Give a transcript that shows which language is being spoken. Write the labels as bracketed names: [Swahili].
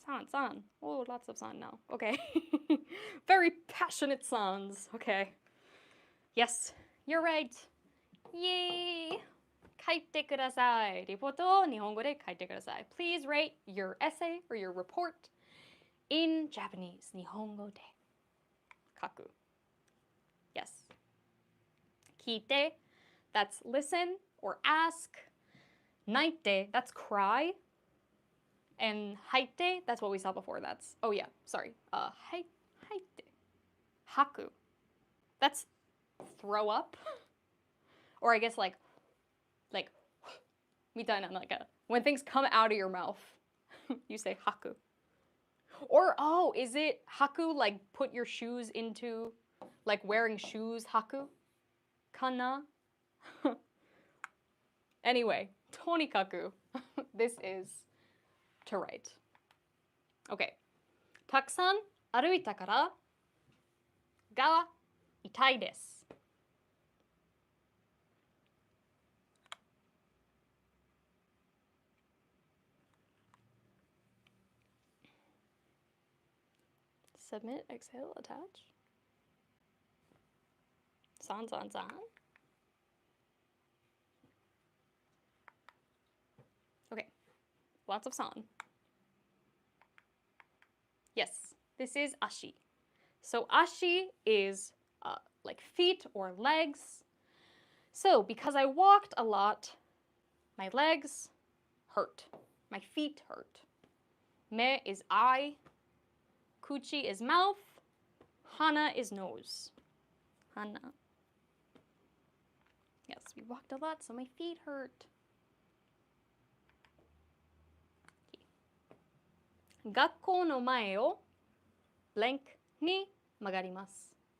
[English] San. Oh, lots of san now. Okay. Very passionate sans. Okay. Yes, you're right. Yay! [Japanese] 書いてください。リポートを日本語で書いてください。 [English] Please write your essay or your report in Japanese. [Japanese] 日本語で書く。 [English] Yes. 聞いて, that's listen or ask. 泣いて, that's cry. And 入って, that's what we saw before. That's, oh yeah, sorry. 入って. 吐く. That's throw up. Or I guess like, [Japanese] みたいな, [English] like when things come out of your mouth, you say haku. Or, oh, is it haku like put your shoes into, like wearing shoes, haku? Kana? Anyway, [Japanese] tonikaku, [English] this is to write. Okay. [Japanese] たくさん歩いたからが痛いです。 [English] Submit, exhale, attach. San, san, san. Okay, lots of san. Yes, this is ashi. So ashi is like feet or legs. So because I walked a lot, my legs hurt. My feet hurt. Me is eye. Kuchi is mouth. Hana is nose. Hana. Yes, we walked a lot, so my feet hurt. Okay. [Japanese] 学校の前を blank に曲がります。